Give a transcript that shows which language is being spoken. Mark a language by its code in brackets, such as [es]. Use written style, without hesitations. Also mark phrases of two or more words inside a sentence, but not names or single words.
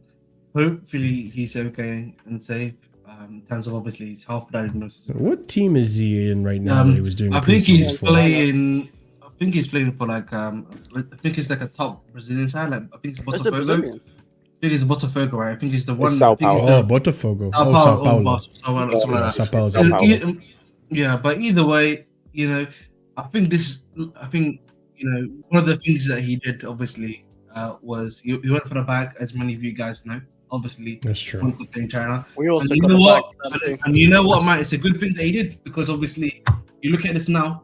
[en] Hopefully he's okay and safe. In terms of obviously his health diagnosis. What team is he in right now that he was doing? I think he's playing for like I think it's like a top Brazilian side. Like I think it's Botafogo. I think it's Botafogo, right? I think it's the one. Sao Paulo. Botafogo. Sao Paulo. Sao Paulo. Sao Paulo. Yeah, but either way, I think one of the things that he did obviously was he went for the bag, as many of you guys know. Obviously, that's true. Wanted to play in China. We also and got you know what? Back, and you know what, man? It's a good thing that he did because obviously, you look at this now.